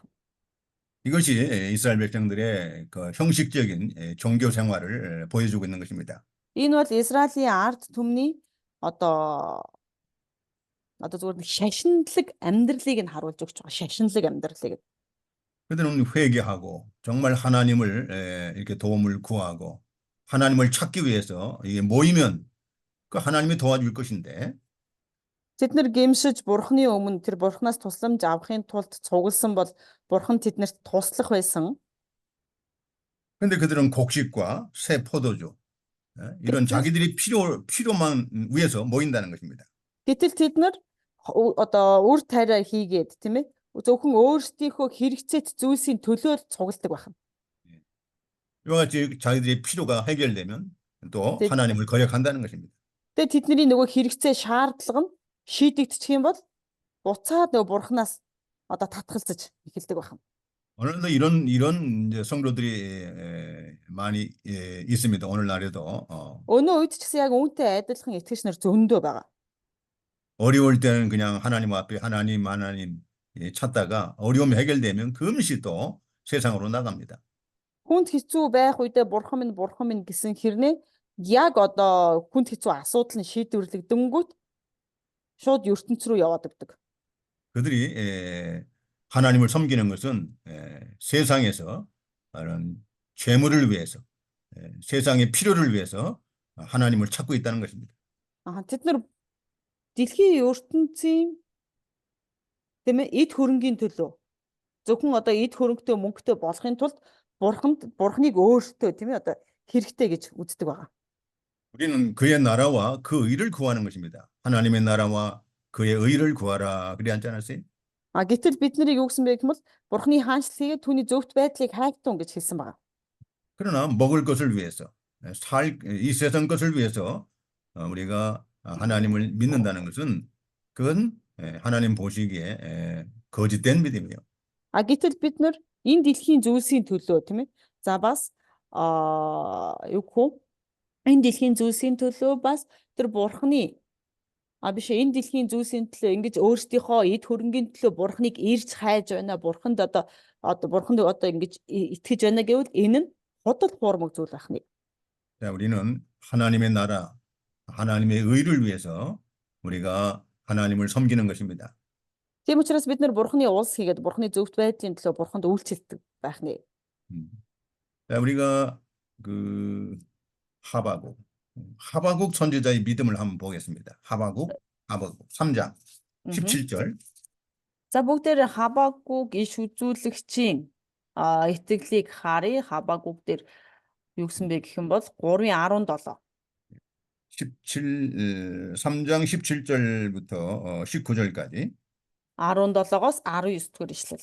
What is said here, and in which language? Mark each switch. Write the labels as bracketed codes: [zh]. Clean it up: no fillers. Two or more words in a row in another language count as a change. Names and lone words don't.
[ko] 이것이 이스라엘 백성들의 그 형식적인 종교 생활을 보여주고 있는 것입니다. [mn] Энэ бол Израилийн ард түмний одоо зүгээр шашинлаг амьдралыг нь харуулж өгч байгаа. шашинлаг амьдралыг. [ko] 그들은 회개하고 정말 하나님을 이렇게 도움을 구하고 하나님을 찾기 위해서 이게 모이면 그 하나님이 도와줄 것인데 [mn] Тэд нар гэмшиж бурхны өмнө тэр бурхнаас тусламж авахын тулд цугласан бол бурхан тэднэрт туслах байсан. [ko] 근데 그들은 곡식과 새 포도주 이런 자기들이 필요만 위해서 모인다는 것입니다. [mn] Гэтэл тэд нар одоо үр тариа хийгээд тийм ээ зөвхөн өөрсдийнхөө хэрэгцээт зүйлсийн төлөө цугладаг байна. [ko] 이와 같이 자기들의 필요가 해결되면 또 하나님을 거역한다는 것입니다. [mn] Тэгээ тэдний нөгөө хэрэгцээ шаардлага нь шийдэгдчих юм бол буцаад нөгөө бурхнаас одоо татгалзаж эхэлдэг байна. [ko] 오늘도 이런 이제 성도들이 많이 있습니다. 오늘날에도 [mn] Өнөө үед ч гэсэн яг үүнтэй адилхан итгэгч нар зөндөө байгаа. [ko] 어려울 때는 그냥 하나님 앞에 하나님 찾다가 어려움이 해결되면 금시 또 세상으로 나갑니다. [mn] Хүнд хэцүү байх үедээ бурхан минь гэсэн хэрнээ яг одоо хүнд хэцүү асуудал нь шийдвэрлэгдэнгүүт шууд ертөнц рүү яваад өгдөг. [ko] 그들이 하나님을 섬기는 것은 세상에서 이런 재물을 위해서 세상의 필요를 위해서 하나님을 찾고 있다는 것입니다. [mn] Тэд нар дэлхийн ертөнцийн тийм ээ эд хөрөнгийн төлөө зөвхөн одоо эд хөрөнгөтэй мөнгөтэй болохын тулд бурхныг өөртөө тийм ээ одоо хэрэгтэй гэж үздэг байгаа. [ko] 우리는 그의 나라와 그 의를 구하는 것입니다. 하나님의 나라와 그의 의를 구하라 그래 앉지 않았어요? [mn] Гэтэл бид нарыг юу гэсэн бэ гэвэл бурхны хаанчлалыг түүний зөвхт байдлыг хайхтун гэж хэлсэн байна. [ko] 그러나 먹을 것을 위해서 이 세상 것을 위해서 우리가 하나님을 믿는다는 것은 그건 하나님 보시기에 거짓된 믿음이에요. [mn] Гэтэл бид нар энэ дэлхийн зүйлсийн төлөө тийм ээ. За бас юу гэх вэ? Энэ дэлхийн зүйлсийн төлөө бас тэр бурхны биш энэ дэлхийн зүйлсийн төлөө ингэж өөрсдийнхөө эд хөрөнгийн төлөө бурхныг ирж хайж байна. Бурханд бурханд ингэж итгэж байна гэвэл энэ нь худал хуурмаг зүйл байна. [ko] 자, 우리는 하나님의 나라, 하나님의 의를 위해서 우리가 하나님을 섬기는 것입니다. [mn] Тийм учраас бид нар бурхны улс хийгээд бурхны зөвхт байдлын төлөө бурханд үйлчлдэг байх нэ. [ko] 자, 우리가 그 하바국 선지자의 믿음을 한번 보겠습니다. 하바국 3장 17절. [mn] За бүгдээр Хабакуг иш үзүүлэгчийн итгэлийг харъя. Хабакуг дээр юу гэсэн бэ гэх юм бол 3:17. [ko] 3장 17절부터 19절까지. [mn] 17-оос 19 дэх ишлэл.